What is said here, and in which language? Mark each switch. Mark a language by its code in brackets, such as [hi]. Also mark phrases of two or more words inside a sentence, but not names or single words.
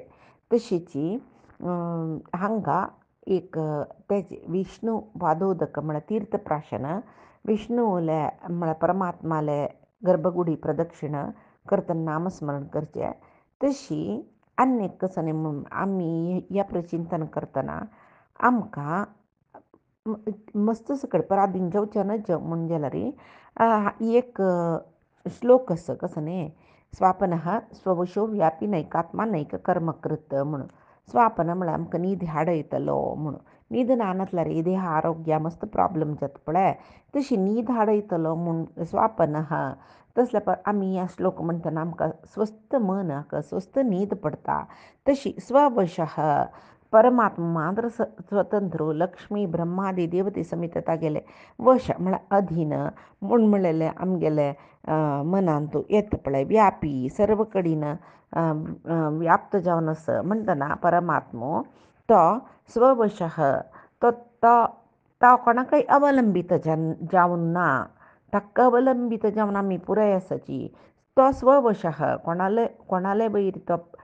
[kok] तशीच हांगा एक तेजे विष्णू पादोदक म्हळ्यार तीर्थप्राशन विष्णूले म्हळ्यार परमात्माले गर्भगुडी प्रदक्षिण करतना नामस्मरण करचें. तशी आनी कसं न्ही आमी ह्या प्रचिंतन करतना आमकां मस्त सकयल पराधीन जावचें नज म्हूण जाल्यार एक श्लोक आसा कसो न्ही [sa] स्वापनः स्ववशो व्यापी नैकात्मा नैक कर्म कृत [kok] म्हणून. स्वापन म्हळ्यार आमकां न्हीद हाड येतलो म्हणून न्हीद ना नासल्यार देह आरोग्या मस्त प्रॉब्लम जाता पळय तशी न्हीद हाड येतलो म्हूण स्वापनः तसल्या आमी ह्या श्लोक म्हणटना आमकां स्वस्थ मनाक स्वस्थ न्हीद पडटा. तशी स्ववशः परमात्मा मात्र स्वतंत्र लक्ष्मी ब्रह्मादी देवते समेत तागेले वश म्हळ्यार अधीन म्हूण म्हणलेले आमगेले मनांत येता पळय व्यापी सर्व कडेन व्याप्त जावन आसा म्हणटना परमात्मो तो स्ववशः तो तो कोणाकय अवलंबीत जावन ना ताका अवलंबीत जावन आमी पुराय आसाची तो स्ववशः कोणाले वयर तो